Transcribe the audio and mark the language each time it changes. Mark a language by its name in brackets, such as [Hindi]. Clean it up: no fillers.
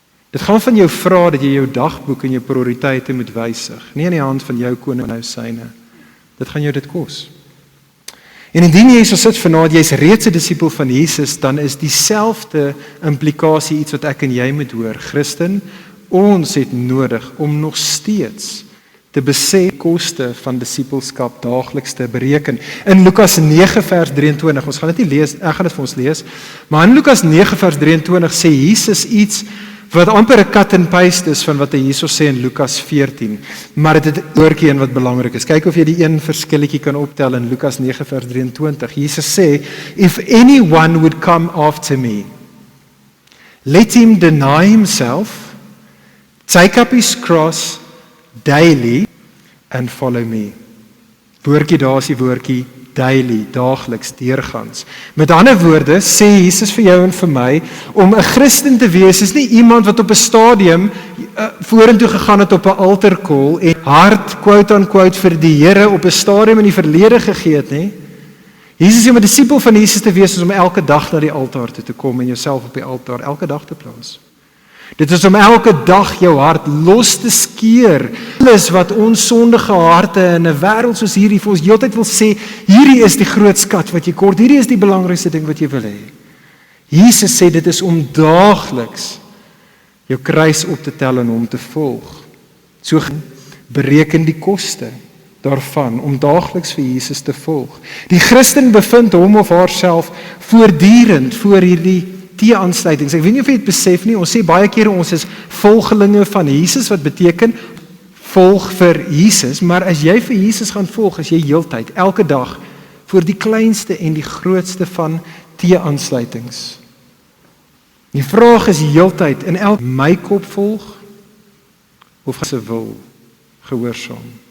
[Afrikaans] Dit gaan van jou vra dat jy jou dagboek en jou prioriteite moet wysig, nie in die hand van jou koning nou syne. Dit gaan jou dit kos. En indien jy so sit vanaand, jy's reeds 'n disipel van Jesus, dan is dieselfde implikasie iets wat ek en jy moet hoor. Christen, ons het nodig om nog steeds te besef koste van disipelskap daagliks te bereken. In Lukas 9 vers 23, ons gaan dit nie lees, ek gaan dit vir ons lees, maar in Lukas 9 vers 23 sê Jesus iets wat amper 'n cut and paste is van wat hy hierso sê in Lukas 14, maar dit het 'n woordjie in wat belangrik is. Kyk of jy die een verskilletjie kan optel in Lukas 9 vers 23. Jesus sê, [English] if anyone would come after me, let him deny himself, take up his cross daily and follow me. [Afrikaans] Woordjie daar is die woordjie daily, daagliks, deurgangs. Met ander woorde sê Jesus vir jou en vir my, om 'n Christen te wees is nie iemand wat op 'n stadium vorentoe gegaan het op 'n altarcall en hart quote unquote vir die Here op 'n stadium in die verlede gegee het nie. Jesus sê om 'n disipel van Jesus te wees is om elke dag na die altaar toe te kom en jouself op die altaar elke dag te plaas. Dit is om elke dag jou hart los te skeer. Alles wat ons sondige harte in 'n wêreld soos hierdie vir ons heeltyd wil sê, hierdie is die groot skat wat jy kort, hierdie is die belangrikste ding wat jy wil hê. Jesus sê dit is om daagliks jou kruis op te tel en hom te volg. So bereken die koste daarvan om daagliks vir Jesus te volg. Die Christen bevind hom of haarself voortdurend voor hierdie T-aansluitings. Ek weet nie of jy dit besef nie, ons sê baie kere ons is volgelinge van Jesus, wat beteken volg vir Jesus, maar as jy vir Jesus gaan volg, is jy heeltyd, elke dag, voor die kleinste en die grootste van T-aansluitings. Die vraag is heeltyd, in elk my kop volg, of gaan se wil gehoorsaam?